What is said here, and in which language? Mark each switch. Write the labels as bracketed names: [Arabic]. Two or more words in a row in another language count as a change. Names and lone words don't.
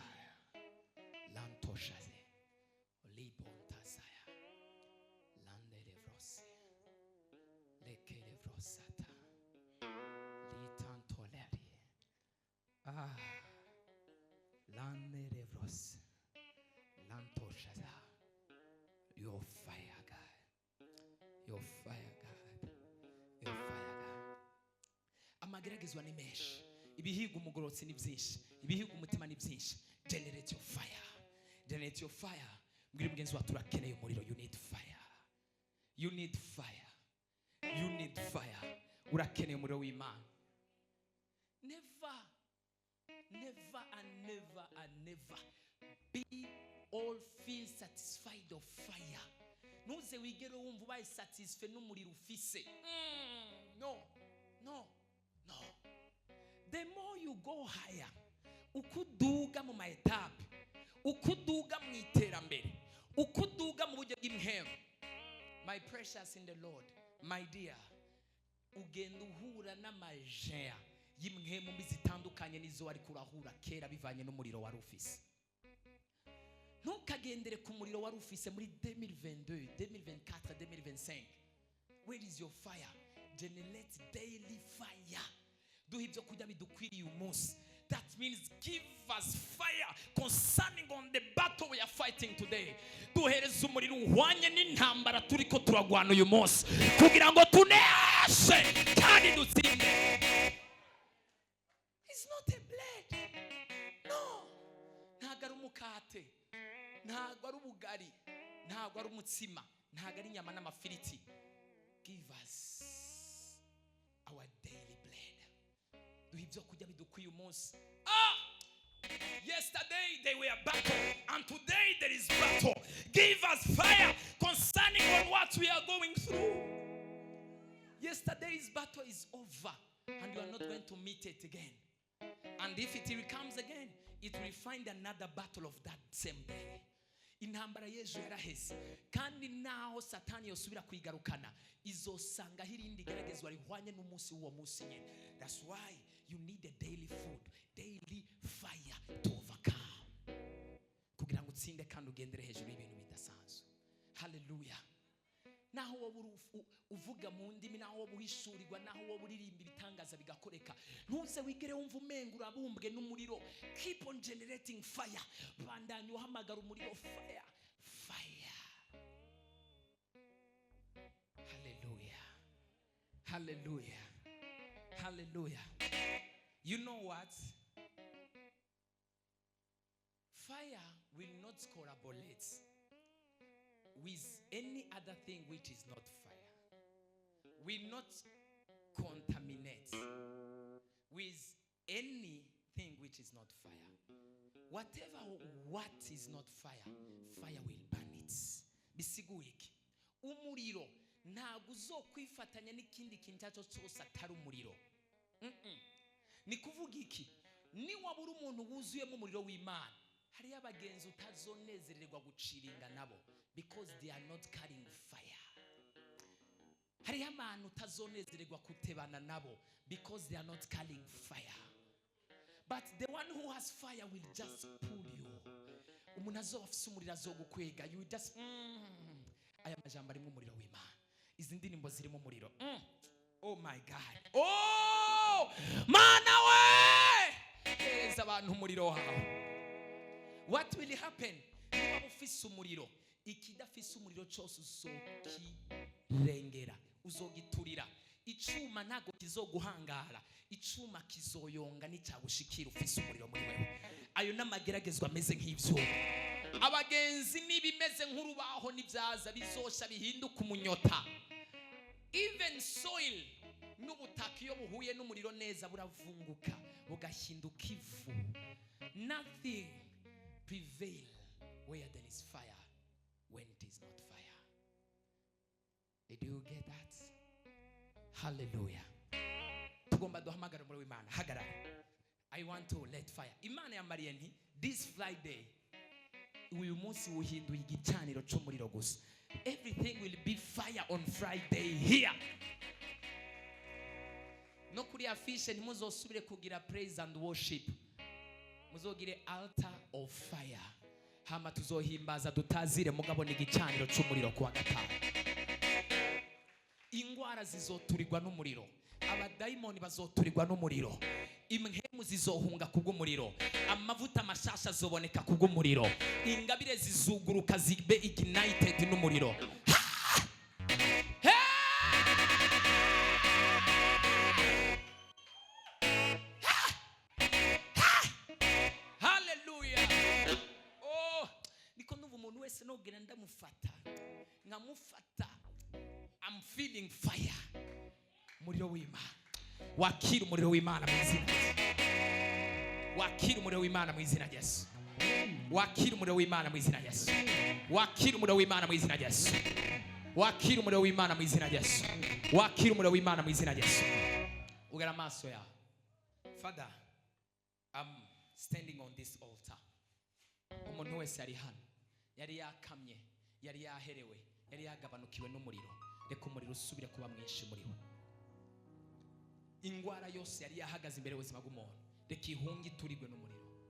[English] Lantoshaze libontasaya. Landere vrose. Lekere vrosata. Litantoleri. Ah. Landere vrose. Lantoshaza. Your fire, God. Your fire, God. Your fire, God. [Rundi] Amageragezwa ni menshi. Ibihiga umugorotsi ni byinshi. Ibihiga umutima ni byinshi. [English] Generate your fire. Generate your fire. [Rundi] Mbwira mugenzi wawe turakeneye umuriro. [English] You need fire. You need fire. You need fire. [Rundi] Urakeneye umuriro w'Imana. [English] Never be all feel satisfied of fire. [Rundi] Nuze wigere wumva ubaye satisfied n'umuriro ufise. [English] No. The more you go higher, [Rundi] ukuduga mu maetape, ukuduga mu iterambere, ukuduga mu buryo bw'imhemu. [English] My precious in the Lord, my dear, [Rundi] ugenda uhura n'amajea y'imhemu zitandukanye nizo wari kurahura kera bivanye n'umuriro wari ufise. Ntukagendere ku muriro wari ufise muri 2022, 2024, 2025. [English] Where is your fire? Generate daily fire. [Rundi] Duhe ibyo kujya bidukwiriye umunsi. [English] That means give us fire concerning on the battle we are fighting today. [Rundi] Duhereze umuriro uhwanye n'intambara turiko turagwana uyu munsi kugira ngo tuneshe kandi dutsinde. [English] It's not a blade. [Rundi] No. Ntago ari umukate. Ntago ari ubugari. Ntago ari umutsima. Ntago ari inyama n'amafiriti. [English] Give us our daily bread. [Rundi] Duhe ibyo kujya bidukwiye umunsi. [English] Yesterday they were battle and today there is battle. Give us fire concerning on what we are going through. Yesterday's battle is over and you are not going to meet it again. And if it comes again, it will find another battle of that same day. [Rundi] Intambara y'ejo yaraheze kandi naho Satani yosubira kwigarukana izosanga hirindi geragezwa rihwanye n'umunsi w'uwo munsi nyene. [English] That's why you need a daily food, daily fire to overcome. [Rundi] Kugira ngo utsinde kandi ugendere hejuru y'ibintu bidasanzwe. Hallelujah. Naho wowe uvuga mu ndimi, naho wowe uhishurirwa, naho wowe uririmba ibitangaza bigakoreka, ntuze wigere wumva umenga urabumbwe n'umuriro. [English] Keep on generating fire. [Rundi] Bandanye uhamagara umuriro fire. Hallelujah. [English] You know what? Fire will not collaborate with any other thing which is not fire. Will not contaminate with anything which is not fire. Whatever what is not fire, fire will burn it. Bisiguiki. [Rundi] Umuriro ntabwo uzokwifatanya n'ikindi kintu cyacho cyose atari umuriro. Ni kuvuga iki? Ni wabura umuntu wuzuyemo umuriro w'Imana, hari abagenzi utazonezererwa guciringa nabo [English] because they are not carrying fire. [Rundi] Hari abantu utazonezererwa kutebana nabo [English] because they are not carrying fire. But the one who has fire will just pull you. [Rundi] Umuntu azofisa umuriro azogukwega. [English] You just [Rundi] aya majambo ari mu muriro w'Imana. Izi ndirimbo ziri mu muriro. [English] Oh my God. Oh! [Rundi] Mana we! Hereza abantu umuriro wawe. [English] What will happen? [Rundi] Niba ufise umuriro, ikidafise umuriro cyose uzokirengera, uzogiturira. Icuma ntago kizoguhangara, icuma kizoyonga n'icyagushikira ufise umuriro muri wewe. Ayo namageragezwa ameze nk'ivyo. Abagenzi nibimeze nk'urubaho n'ibyaza bizosha bihinduka umunyota. [English] Even soil [Rundi] n'ubutaka iyo buhuye n'umuriro neza buravunguka bugahinduka ivu. [English] Nothing prevail where there is fire when it is not fire. Did you get that? Hallelujah. [Rundi] Tugomba duhamagara umuriro w'Imana. Hagarara. [English] I want to let fire. [Rundi] Imana yambariye nti [English] this Friday [Rundi] uyu munsi uhinduye igicaniro cy'umuriro gusa. [English] Everything will be fire on Friday here. [Rundi] No kuri afishe ntimuzosubire kugira [English] praise and worship. [Rundi] Muzogire [English] altar of fire. [Rundi] Hama tuzohimbaza dutazire mugabo n'igicaniro cy'umuriro kuwa gatanu. Ingwara zizoturirwa n'umuriro. Abadayimoni bazoturirwa n'umuriro. Imhemu zizohunga kubw'umuriro. Amavuta mashasha zoboneka kubw'umuriro. Ingabire zizuguruka zibe ignited n'umuriro. Hallelujah. Oh, niko ndumva umuntu wese nogera ndamufata. Nkamufata. [English] I'm feeling fire. [Rundi] umuriro w'Imana. Wakira umuriro w'Imana mu izina. Wakira umuriro w'Imana mu izina rya Yesu. Wakira umuriro w'Imana mu izina rya Yesu. Wakira umuriro w'Imana mu izina rya Yesu. Wakira umuriro w'Imana mu izina rya Yesu. Wakira umuriro w'Imana mu izina rya Yesu. Ugara amaso yawe. [English] Father, I'm standing on this altar. [Rundi] Umuntu wese ari hano, yari yakamye, yari yaherewe, yari yagabanukiwe n'umuriro. Reka umuriro usubire kuba mwinshi muri we. Ingwara yose yari yahagaze imbere y'ubuzima bw'umuntu, reka ihunge iturigwe n'umuriro.